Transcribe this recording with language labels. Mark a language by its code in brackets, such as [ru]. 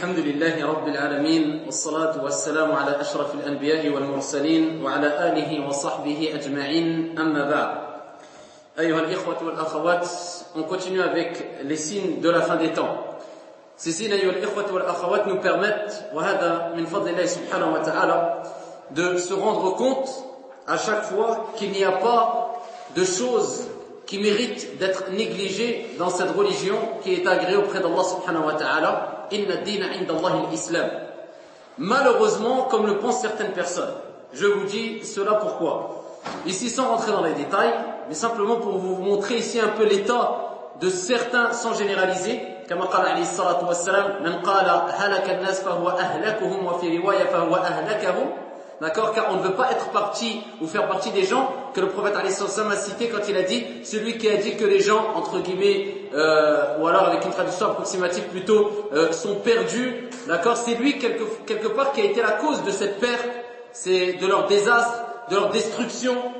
[ar] الحمد لله رب العالمين، والصلاة والسلام على أشرف الأنبياء والمرسلين وعلى آله وصحبه أجمعين، أما بعد. Ayyuhal ikhwat wal akhawat, [fr] on continue avec les signes de la fin des temps. Ces signes, [ar] ayyuhal ikhwat wal akhawat, [fr] nous permettent, [ar] wa hada min fadlillah subhanahu wa ta'ala, [fr] de se rendre compte à chaque fois qu'il n'y a pas de choses qui méritent d'être négligées dans cette religion qui est agréée auprès d'Allah [ar] subhanahu wa ta'ala. Inna dina inda Allahi l'islam. [fr] Malheureusement, comme le pensent certaines personnes, je vous dis cela pourquoi. Ici, sans rentrer dans les détails, mais simplement pour vous montrer ici un peu l'état de certains sans généraliser. [ar] كما قال عليه الصلاة والسلام من قال هلك الناس فهو أهلكهم وفي رواية فهو أهلكهم. [fr] D'accord, car on ne veut pas être parti ou faire partie des gens que le prophète [ar] عليه الصلاة والسلام [fr] a cité quand il a dit celui qui a dit que les gens entre guillemets ou alors avec une traduction approximative plutôt sont perdus. D'accord, c'est lui quelque part qui a été la cause de cette perte, c'est de leur désastre, de leur destruction.